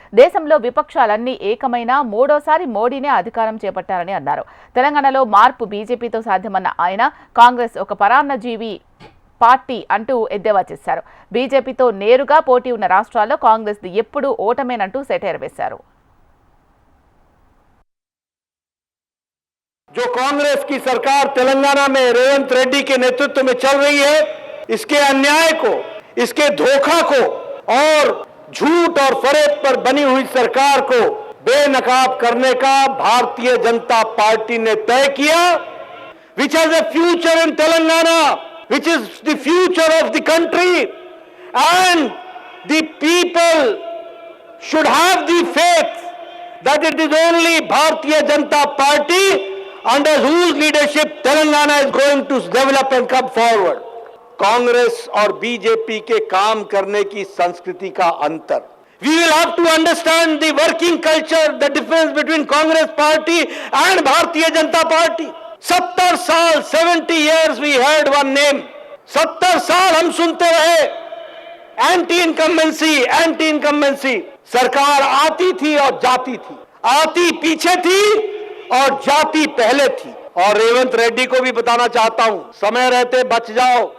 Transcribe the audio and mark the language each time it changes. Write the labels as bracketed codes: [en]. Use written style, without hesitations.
[te] దేశంలో విపక్షాలన్నీ ఏకమైనా 3వసారి మోడీనే అధికారం చేపట్టారని అన్నారు. తెలంగాణలో మార్పు బీజేపీతో సాధ్యమన్న ఆయన కాంగ్రెస్ ఒక పరాన్నజీవి పార్టీ అంటూ ఎద్దేవా చేశారు. బీజేపీతో నేరుగా పోటీ ఉన్న రాష్ట్రాల్లో కాంగ్రెస్ ఎప్పుడూ ఓటమేనంటూ సెటైర్ వేశారు. [hi] जो कांग्रेस की सरकार तेलंगाना में रेवंत रेड्डी के नेतृत्व में चल रही है, इसके अन्याय को, इसके धोखा को और झूठ और फरेब पर बनी हुई सरकार को बेनकाब करने का भारतीय जनता पार्टी ने तय किया. [en] Which has a future in Telangana, which is the future of the country, and the people should have the faith that it is only Bharatiya Janata Party under whose leadership Telangana is going to develop and come forward. [hi] Congress और BJP के काम करने की संस्कृति का अंतर. [en] We will have to understand the working culture, the difference between Congress party and Bharatiya Janata Party. [hi] 70 साल, [en] 70 years we heard one name. [hi] 70 साल हम सुनते रहे एंटी इनकम्बेंसी. सरकार आती थी और जाती थी, आती पीछे थी और जाति पहले थी. और रेवंत रेड्डी को भी बताना चाहता हूं, समय रहते बच जाओ.